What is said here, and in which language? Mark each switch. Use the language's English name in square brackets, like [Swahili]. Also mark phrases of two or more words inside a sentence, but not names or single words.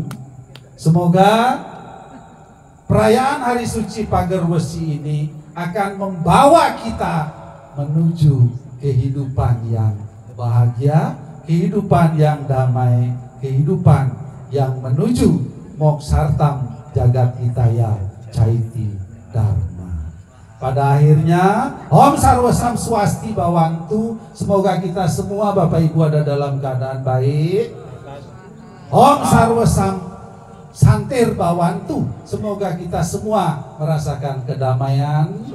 [Indonesian] Semoga perayaan Hari Suci Pager Wesi ini akan membawa kita menuju kehidupan yang bahagia, kehidupan yang damai, kehidupan yang menuju [Sanskrit] मोक्षार्थं जगद् हिताय च इति धर्मः. [Indonesian] Pada akhirnya, [Sanskrit] ॐ सर्वे सं स्वस्ति भवन्तु, [Indonesian] semoga kita semua Bapak Ibu ada dalam keadaan baik. [Sanskrit] ॐ सर्वे सं शान्तिर् भवन्तु, [Indonesian] semoga kita semua merasakan kedamaian.